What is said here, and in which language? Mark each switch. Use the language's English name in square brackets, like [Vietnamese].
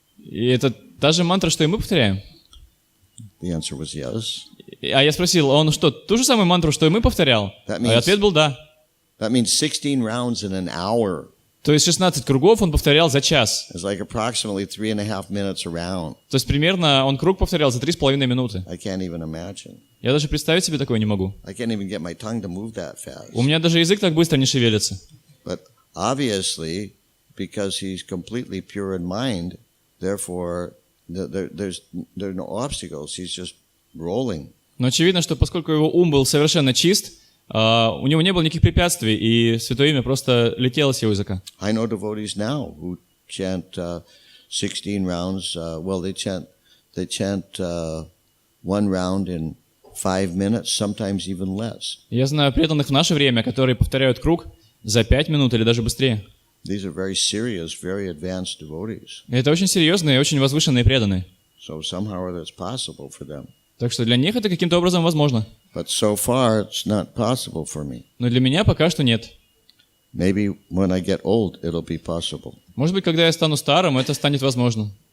[Russian] И это та же мантра, что и мы повторяем. [English] The answer was yes. [Russian] А я спросил, он что, ту же самую мантру, что и мы повторял? [English] That [Russian] А [English] means- [Russian] ответ был да. [English] That means 16 rounds in an hour. [Russian] То есть 16 кругов он повторял за час. [English] It's like approximately 3.5 minutes around. [Russian] То есть примерно он круг повторял за 3,5 минуты. [English] I can't even imagine. [Russian] Я даже представить себе такое не могу. [English] I can't even get my tongue to move that fast. [Russian] У меня даже язык так быстро не шевелится. [English] But obviously, because he's completely pure in mind, therefore there are no obstacles. He's just rolling. [Russian] Но очевидно, что поскольку его ум был совершенно чист, у него не было никаких препятствий, и Святое Имя просто летело с его языка. [English] I know devotees now who chant 16 rounds. They chant one round in 5 minutes, sometimes even less. [Russian] Я знаю преданных в наше время, которые повторяют круг за 5 минут или даже быстрее. [English] These are very serious, very advanced devotees. [Russian] И это очень серьезные и очень возвышенные преданные. [English] So somehow or other it's possible for them. [Russian] Так что для них это каким-то образом возможно. [English] But so far it's not possible for me. [Russian] Но для меня пока что нет. [English] Maybe when I get old, it'll be possible. [Russian] Может быть, когда я стану старым, это станет возможно.